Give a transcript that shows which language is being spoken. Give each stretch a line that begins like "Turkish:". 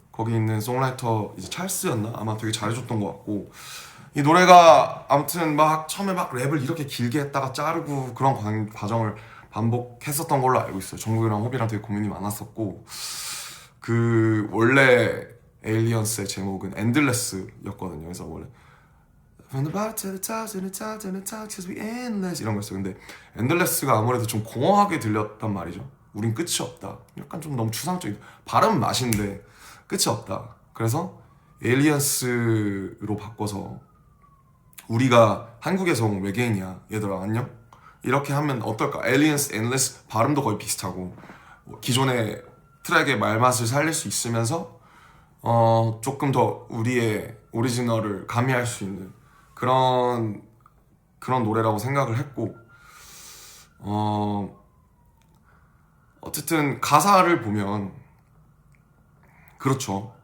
Korean: 거기 있는 송라이터 이제 찰스였나? 아마 되게 잘해줬던 것 같고, 이 노래가 아무튼 막 처음에 막 랩을 이렇게 길게 했다가 자르고 그런 과정을 반복했었던 걸로 알고 있어요. 정국이랑 호비랑 되게 고민이 많았었고, 그 원래 에일리언스의 제목은 엔들레스였거든요. 그래서 원래
English: From the bottom to the top, to the top, to the top, just be endless
Korean: 이런 거였어요. 근데 엔들레스가 아무래도 좀 공허하게 들렸단 말이죠. 우린 끝이 없다. 약간 좀 너무 추상적인, 발음 맛인데 끝이 없다. 그래서 에일리언스로 바꿔서, 우리가 한국에서 온 외계인이야 얘들아 안녕? 이렇게 하면 어떨까? 에일리언스, 엔드레스 발음도 거의 비슷하고, 기존의 트랙의 말맛을 살릴 수 있으면서 조금 더 우리의 오리지널을 가미할 수 있는 그런 노래라고 생각을 했고, 어쨌든 가사를 보면 그렇죠.